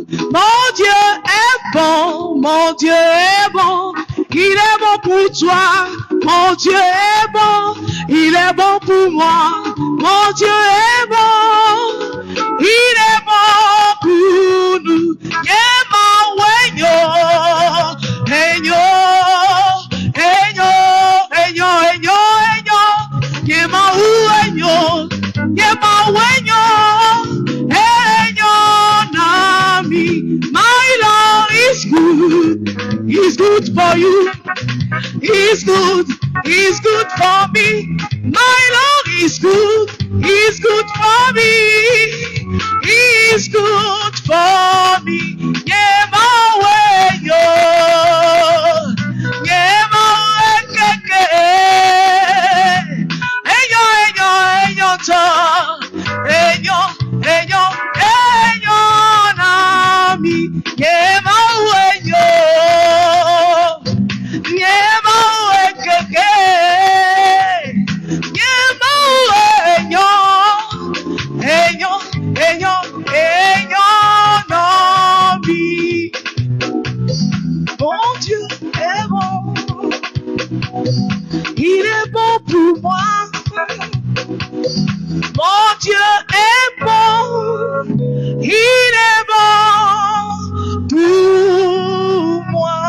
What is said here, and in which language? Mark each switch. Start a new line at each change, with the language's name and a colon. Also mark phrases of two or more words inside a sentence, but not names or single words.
French: Mon Dieu est bon, mon Dieu est bon, il est bon pour toi. Mon Dieu est bon, il est bon pour moi. Mon Dieu est bon, il est bon pour nous. Yemaweyo, Eyo, Eyo, Eyo, Eyo, Eyo, Yemaweyo, Yemaweyo, Eyo, Nami.
English: My Lord is good, He's good for you. He's good for me. My Lord is good, He's good for me. He's good for me. Yemaweyo, Yemawekeke, Eyo, Eyo, Eyo, to, Eyo, Eyo, Eyo, Nami. Yemaweyo, Yemawekeke, Yemaweyo, Eyo, Eyo, Eyo, Nami.
French: Mon Dieu est bon, il est bon pour moi. Mon Dieu est bon, il est bon pour moi.